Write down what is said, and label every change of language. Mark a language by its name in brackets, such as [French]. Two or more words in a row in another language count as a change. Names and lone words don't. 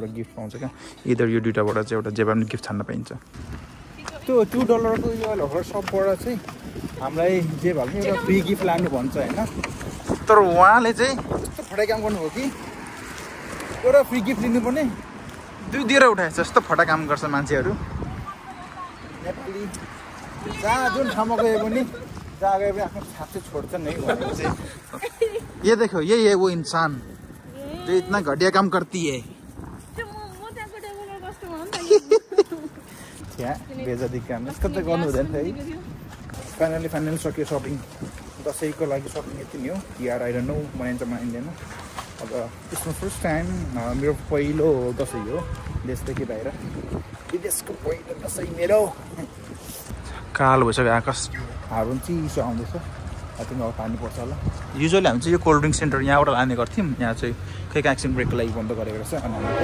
[Nepali] एउटा गिफ्ट पाउँछ [Hindi] क्या इदर [Nepali] यो दुइटाबाट चाहिँ एउटा जे पनि गिफ्ट छान्न पाइन्छ त्यो $2 को यो हर सपबाट चाहिँ हामीलाई जे भए पनि एउटा फ्री गिफ्ट लानु भन्छ होइन तर उहाँले चाहिँ यस्तो फटाइ काम गर्नुभयो कि एउटा फ्री गिफ्ट लिनुपर्ने 2 दिएर उठाएछ यस्तो फटा काम गर्छ मान्छेहरू नेपाली जहाँ जुन ठाउँमा गए पनि आफ्नो छाप चाहिँ छोड्छन् है भनेको चाहिँ [Hindi] ये देखो ये वो इंसान जो इतना घटिया काम करती है [Nepali] बेजती काम यस्तो त गर्नु हुँदैन है फाइनली सक्यो सपिङ दसैँको लागि सपिङ यति नै हो यार [English] I don't know [Nepali] मानिँदैन अब त्यसमा [English] first time [Nepali] मेरो पहिलो दसैँ हो देशदेखि बाहिर विदेशको पहिलो दसैँ मेरो कालो भइसक्यो आकाश हावा पनि चिसो आउँदैछ तिमी अब पानी पर्छ होला युजुअली हामी चाहिँ यो [English] cold drink center [Nepali] यहाँबाट लाने गर्थ्यौँ यहाँ चाहिँ खै एक्सन ब्रेकको लागि बन्द गरेको रहेछ अनि